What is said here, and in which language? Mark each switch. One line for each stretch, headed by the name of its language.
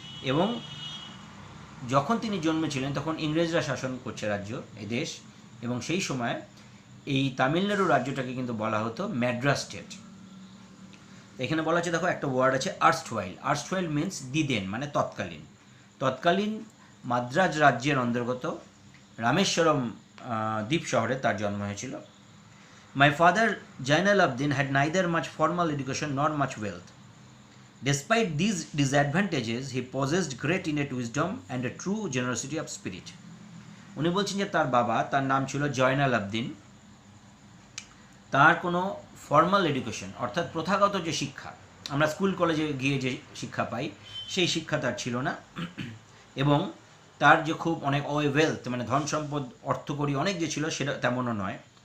Bangla: এবং যখন তিনি জন্মেছিলেন তখন ইংরেজরা শাসন করছে এই দেশ, এবং সেই সময় এই তামিলনাড়ু রাজ্যটাকে কিন্তু বলা হতো ম্যাড্রাস স্টেট। এখানে বলা আছে, দেখো একটা ওয়ার্ড আছে আর্স্টওয়াইল মিন্স দিদেন, মানে তৎকালীন মাদ্রাজ রাজ্যের অন্তর্গত রামেশ্বরম দ্বীপ শহরে তার জন্ম হয়েছিল।
English: My father, Jainal Abdin, had neither much formal education nor much wealth. Despite these disadvantages, he possessed great innate wisdom and a true generosity of spirit.
Bangla: উনি বলছেন যে তার বাবা, তার নাম ছিল জয়নাল আবদিন, তার কোনো ফর্মাল এডুকেশন অর্থাৎ প্রথাগত যে শিক্ষা আমরা স্কুল কলেজে গিয়ে যে শিক্ষা পাই সেই শিক্ষা তার ছিল না, এবং তার যে খুব অনেক ওয়েলথ মানে ধন সম্পদ অর্থকড়ি অনেক যে ছিল সেটা তেমনও নয়।